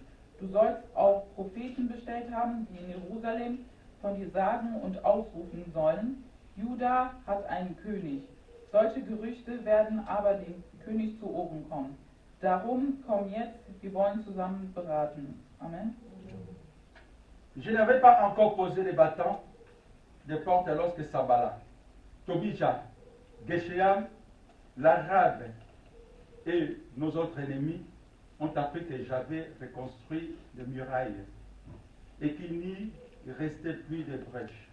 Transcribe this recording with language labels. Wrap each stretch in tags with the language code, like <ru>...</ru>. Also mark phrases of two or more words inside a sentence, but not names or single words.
<de>Du sollst auch Propheten bestellt haben, die in Jerusalem von dir sagen und ausrufen sollen, Juda hat einen König. Solche Gerüchte werden aber dem König zu Ohren kommen. Darum komm jetzt, wir wollen zusammen beraten. Amen.</de> <fr>Je n'avais pas encore posé les bâtons des portes lorsque Sanballat, Tobija, Geshem, l'Arabe et nos autres ennemis ont appris que j'avais reconstruit les murailles et qu'il n'y restait plus de brèches.</fr>